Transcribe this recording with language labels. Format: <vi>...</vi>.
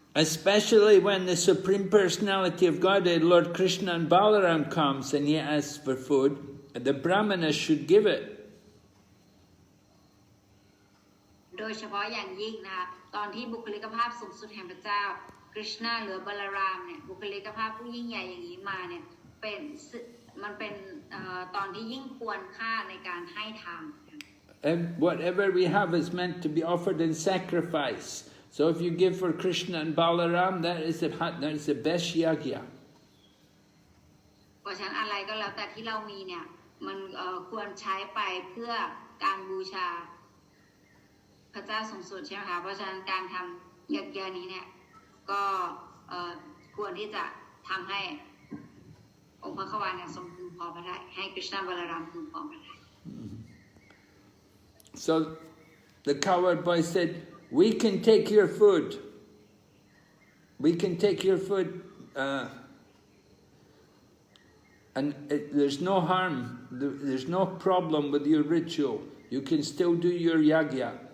<en>Especially when the Supreme Personality of Godhead, Lord Krishna and Balaram comes and he asks for food, the Brāhmaṇas should give it.</en> <th>โดยเฉพาะอย่างยิ่งนะคะตอนที่บุคลิกภาพสูงสุดแห่งพระเจ้าคริชนาหรือบาลารามเนี่ยบุคลิกภาพผู้ยิ่งใหญ่อย่างนี้มาเนี่ยมันเป็นตอนที่ยิ่งควรค่าในการให้ทาน</th> <en>And whatever we have is meant to be offered in sacrifice. So if you give for Krishna and Balaram, that is the best yagya.</en> <th>เพราะฉะนั้นอะไรก็แล้วแต่ที่เรามีเนี่ยมันควรใช้ไปเพื่อการบูชาพระเจ้าสูงสุดใช่ไหมคะเพราะฉะนั้นการทำยักษ์นี้เนี่ยก็ควรที่จะทำให้องค์พระขวานเนี่ยทรงพึงพอพระทัยให้กฤษณะบาลารามพึงพอพระทัย</th> <en>So the cowherd boy said, "We can take your food. We can take your food, and there's no harm. There's no problem with your ritual. You can still do your yagya.</en>